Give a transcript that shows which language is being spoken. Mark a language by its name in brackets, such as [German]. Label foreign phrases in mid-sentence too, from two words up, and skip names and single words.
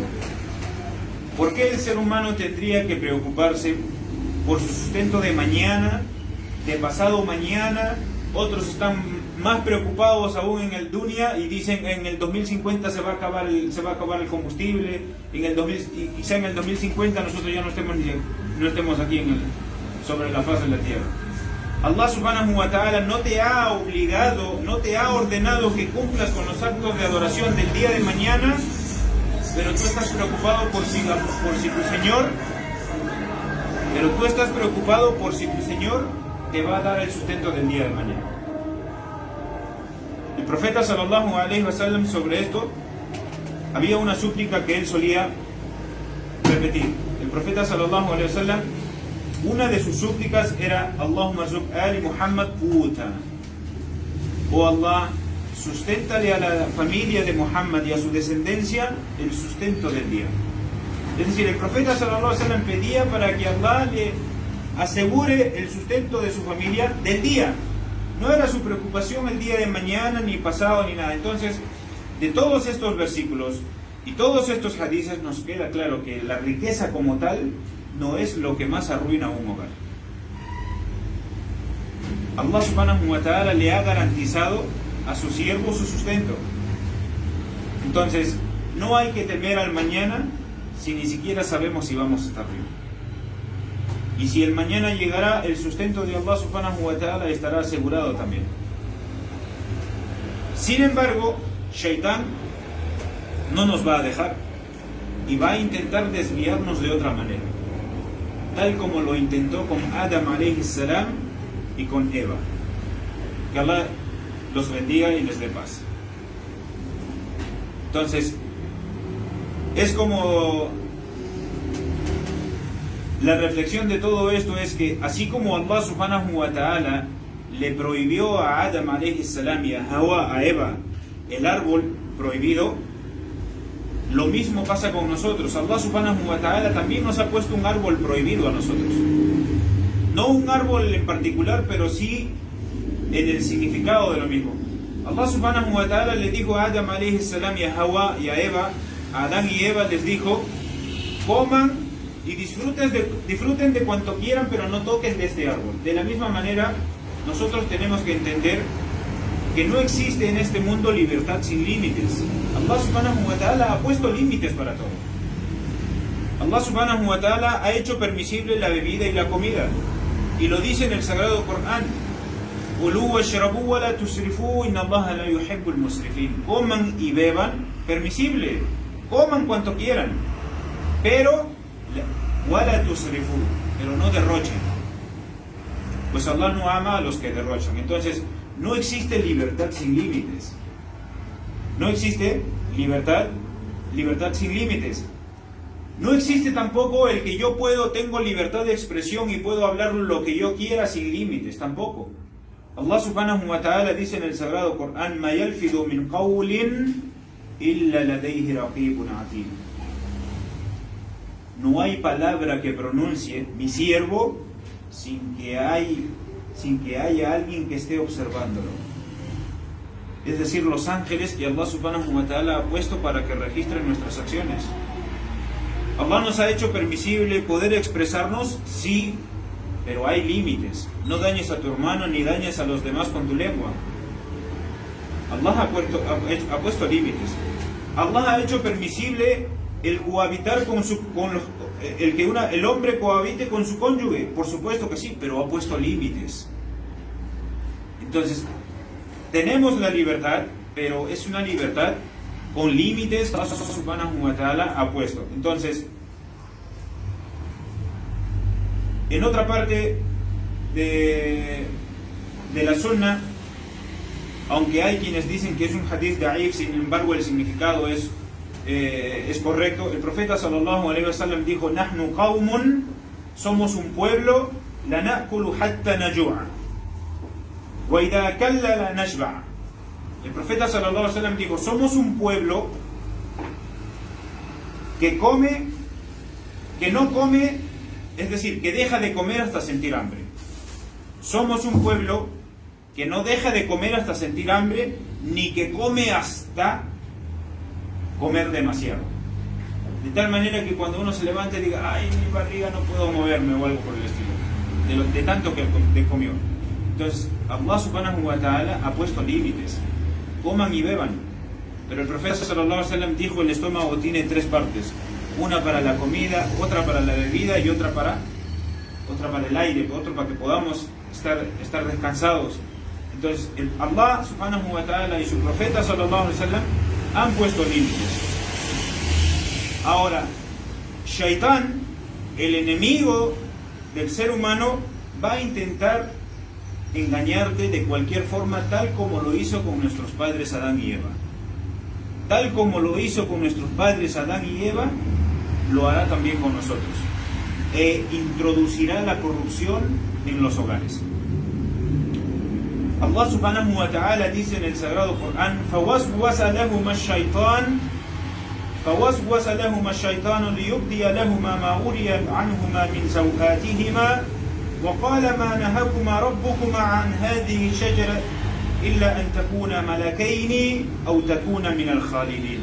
[Spanish] ¿Por qué el ser humano tendría que preocuparse por su sustento de mañana, de pasado mañana? Otros están más preocupados aún en el dunya y dicen en el 2050 se va a acabar el combustible, quizá en el 2050 nosotros ya no estemos aquí sobre la faz de la tierra. [Arabic] الله سبحانه وتعالى [Spanish] no te ha obligado, no te ha ordenado que cumplas con los actos de adoración del día de mañana, pero tú estás preocupado por si tu Señor te va a dar el sustento del día de mañana. El profeta [Arabic] صلى الله عليه وسلم, [Spanish] sobre esto había una súplica que él solía repetir. El profeta [Arabic] صلى الله عليه وسلم, [Spanish] una de sus súplicas era: [Arabic] اللهم ارزق آل محمد قوتا. [Spanish] Oh Allah, susténtale a la familia de Muhammad y a su descendencia el sustento del día. Es decir, el profeta [Arabic] صلى الله عليه وسلم [Spanish] pedía para que Allah le asegure el sustento de su familia del día. No era su preocupación el día de mañana, ni pasado, ni nada. Entonces, de todos estos versículos y todos estos hadices nos queda claro que la riqueza como tal no es lo que más arruina un hogar. [Arabic] الله سبحانه وتعالى [Spanish] le ha garantizado a su siervo su sustento. Entonces, no hay que temer al mañana si ni siquiera sabemos si vamos a estar vivos. Y si el mañana llegará, el sustento de [Arabic] الله سبحانه وتعالى [Spanish] estará asegurado también. Sin embargo, Shaitán no nos va a dejar y va a intentar desviarnos de otra manera, tal como lo intentó con Adam [Arabic] عليه السلام [Spanish] y con Eva. Que Allah los bendiga y les dé paz. Entonces, es como la reflexión de todo esto es que así como [Arabic] الله سبحانه وتعالى [Spanish] le prohibió a Adam [Arabic] عليه السلام [Spanish] y a Hawa, a Eva, el árbol prohibido, lo mismo pasa con nosotros. [Arabic] الله سبحانه وتعالى [Spanish] también nos ha puesto un árbol prohibido a nosotros. No un árbol en particular, pero sí en el significado de lo mismo. [Arabic] الله سبحانه وتعالى [Spanish] le dijo a Adam [Arabic] عليه السلام [Spanish] y a Hawa y a Eva, a Adán y Eva les dijo: coman y disfruten de cuanto quieran, pero no toquen de este árbol. De la misma manera, nosotros tenemos que entender que no existe en este mundo libertad sin límites. [Arabic] الله سبحانه وتعالى [Spanish] ha puesto límites para todo. [Arabic] الله سبحانه وتعالى [Spanish] ha hecho permisible la bebida y la comida, y lo dice en el Sagrado Corán: [Arabic] كلوا واشربوا ولا تسرفوا إن الله لا يحب المسرفين. [Spanish] Coman y beban, permisible, coman cuanto quieran, pero [Arabic] ولا تسرفوا, [Spanish] pero no derrochen, pues Allah no ama a los que derrochan. Entonces, no existe libertad sin límites. No existe libertad sin límites. No existe tampoco el que yo tengo libertad de expresión y puedo hablar lo que yo quiera sin límites, tampoco. [Arabic] الله سبحانه وتعالى [Spanish] dice en el Sagrado Corán: [Arabic] ما يلفظ من قول إلا لديه رقيب عتيد. [Spanish] No hay palabra que pronuncie mi siervo sin que haya alguien que esté observándolo. Es decir, los ángeles que [Arabic] الله سبحانه وتعالى [Spanish] ha puesto para que registren nuestras acciones. Allah nos ha hecho permisible poder expresarnos, sí, pero hay límites. No dañes a tu hermano ni dañes a los demás con tu lengua. Allah ha puesto límites. Allah ha hecho permisible el cohabitar el hombre cohabite con su cónyuge, por supuesto que sí, pero ha puesto límites. Entonces, tenemos la libertad, pero es una libertad con límites que [Arabic] الله سبحانه وتعالى [Spanish] ha puesto. Entonces, en otra parte de la sunna, aunque hay quienes dicen que es un [Arabic] حديث ضعيف, [Spanish] sin embargo el significado es correcto. El profeta [Arabic] صلى الله عليه وسلم [Spanish] dijo: [Arabic] نحن قوم, [Spanish] somos un pueblo, [Arabic] لا نأكل حتى نجوع وإذا أكلنا لا نشبع. [Spanish] El profeta [Arabic] صلى الله عليه وسلم [Spanish] dijo: somos un pueblo que come, que no come, es decir, que deja de comer hasta sentir hambre. Somos un pueblo que no deja de comer hasta sentir hambre, ni que come hasta comer demasiado. De tal manera que cuando uno se levante diga: ay, mi barriga, no puedo moverme, o algo por el estilo, de tanto que comió. Entonces, [Arabic] الله سبحانه وتعالى [Spanish] ha puesto límites. Coman y beban. Pero el profeta [Arabic] صلى الله عليه وسلم [Spanish] dijo: el estómago tiene tres partes. Una para la comida, otra para la bebida y otra para el aire, otra para que podamos estar descansados. Entonces [Arabic] الله سبحانه وتعالى [Spanish] y su profeta [Arabic] صلى الله عليه وسلم [Spanish] han puesto límites. Ahora, Shaitán, el enemigo del ser humano, va a intentar engañarte de cualquier forma, tal como lo hizo con nuestros padres Adán y Eva. Tal como lo hizo con nuestros padres Adán y Eva, lo hará también con nosotros. E introducirá la corrupción en los hogares. [Arabic] الله سبحانه وتعالى [Spanish] dice en el Sagrado Corán: [Arabic] فَوَسْوَسَ لَهُمَا الشَّيْطَانُ لِيُبْدِيَ لَهُمَا مَا أُرِيَ عَنْهُمَا مِنْ سَوْآتِهِمَا وَقَالَ مَا نَهَاكُمَا رَبُّكُمَا عَنْ هَذِهِ الشَّجَرَةِ إِلَّا أَنْ تَكُونَا مَلَكَيْنِ أَوْ تَكُونَا مِنَ الْخَالِدِينَ.